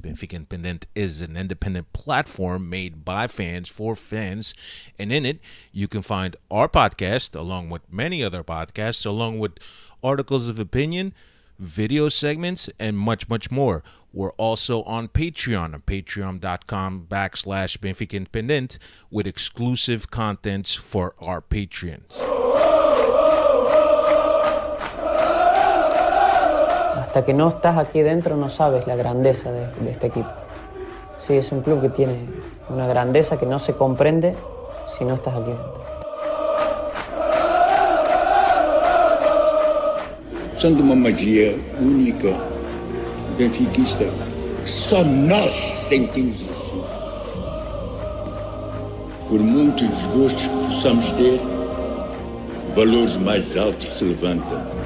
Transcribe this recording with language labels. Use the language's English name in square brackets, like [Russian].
[English] Benfica Independent is an independent platform made by fans for fans, and in it, you can find our podcast along with many other podcasts, along with articles of opinion, video segments, and much, much more. We're also on Patreon, patreon.com/Benfica Independent, with exclusive contents for our patrons. [Spanish] Hasta que no estás aquí dentro no sabes la grandeza de este equipo. Sí, es un club que tiene una grandeza que no se comprende si no estás aquí dentro. [Portuguese] São de uma magia única, benfiquista, que só nós sentimos assim. Por muitos desgostos que possamos ter, valores mais altos se levantam.